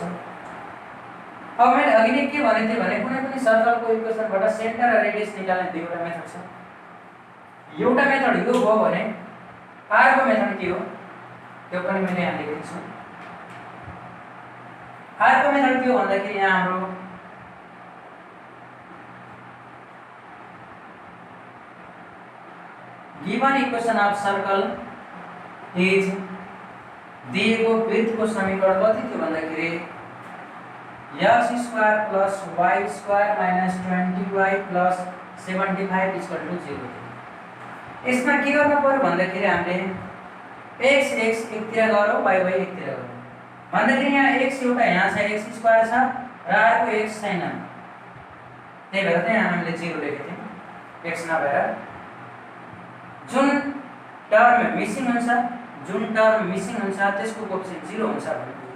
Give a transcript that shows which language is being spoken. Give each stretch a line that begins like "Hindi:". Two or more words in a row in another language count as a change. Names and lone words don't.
Nepali: अब मैले अघि नै के भनेथे भने कुनै पनि सर्कलको इक्वेसनबाट सेन्टर र रेडियस निकाल्ने दुईवटा मेथड छ। एउटा मेथड यो हो भने अर्को मेथड के हो त्यो पनि मैले यहाँ लेखेको छु। अर्को मेथड के हो भन्दाखेरि यहाँ हाम्रो
English: given equation of circle is
Nepali: दिएको वृत्तको समीकरण कति थियो भन्दाखेरि x² + y² - 20y + 75 = 0। यसमा के गर्न पर्यो भन्दाखेरि हामीले x एकतिर गरौँ, y एकतिर गरौँ भन्दाखेरि यहाँ x एउटा यहाँ छ, x² छ र अर्को x छैन, त्यही भएर चाहिँ हामीले 0 लेखेको थियौँ। x नभएर जुन
English: term missing
Nepali: हुन्छ त्यसको कोएफिसिएन्ट 0 हुन्छ भन्ने बुझिन्छ।